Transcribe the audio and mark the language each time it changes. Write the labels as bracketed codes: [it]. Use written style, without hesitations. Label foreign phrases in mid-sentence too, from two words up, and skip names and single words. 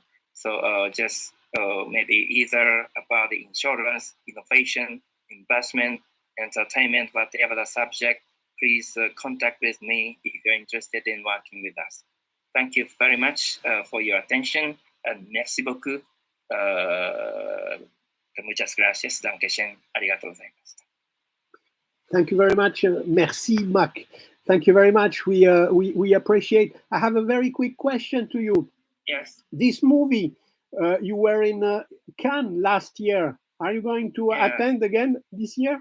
[en] So just maybe either about the insurance, innovation, investment, entertainment, whatever the subject, please contact with me if you're interested in working with us. Thank you very much for your attention, and [fr] merci beaucoup. [es] Muchas gracias. Dankeschön. [ja] ありがとうございました。 [en] Thank you very much. Merci, Mac. Thank you very much. We appreciate. I have a very quick question to you. Yes. This movie, you were in Cannes last year. Are you going to attend again this year?